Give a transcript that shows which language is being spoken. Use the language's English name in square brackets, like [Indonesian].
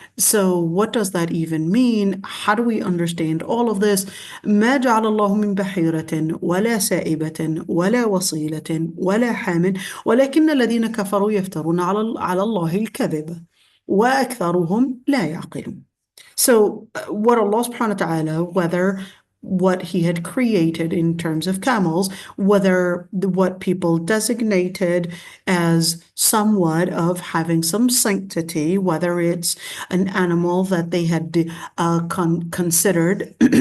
[English] So what does that even mean? How do we understand all of this? [Arabic] ما جعل الله من بحيرة ولا سائبة ولا وصيلة ولا حام ولكن الذين كفروا يفترون على الله الكذب وأكثرهم لا يعقلون. [English] So what Allah subhanahu wa ta'ala, whether what he had created in terms of camels, whether what people designated as somewhat of having some sanctity, whether it's an animal that they had considered